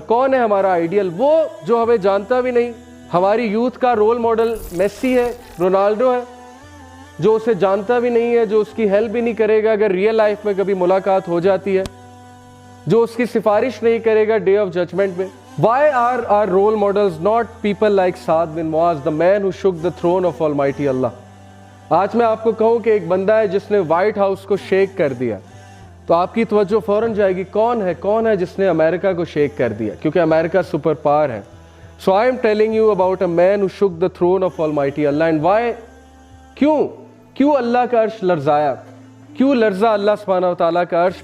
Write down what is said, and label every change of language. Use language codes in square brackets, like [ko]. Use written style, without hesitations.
[hi] कौन है हमारा आइडियल? वो जो हमें जानता भी नहीं। हमारी यूथ का रोल मॉडल मेसी है, रोनाल्डो है, जो उसे जानता भी नहीं है, जो उसकी हेल्प भी नहीं करेगा अगर रियल लाइफ में कभी मुलाकात हो जाती है, जो उसकी सिफारिश नहीं करेगा डे ऑफ जजमेंट में। [en] Why are our role models not people like Saad bin Muaz, the man who shook the throne of Almighty Allah? [hi] आज मैं आपको कहूँ कि एक बंदा है जिसने व्हाइट हाउस को शेक कर दिया, तो आपकी तवज्जो फौरन जाएगी कौन है जिसने अमेरिका को शेक कर दिया, क्योंकि अमेरिका सुपर पावर है। [en] So I am telling you about a man who shook the throne of almighty Allah. And why, [hi] क्यों अल्लाह का अर्श लर्जाया, क्यों लर्जा अल्लाह सुब्हानहू व तआला का अर्श?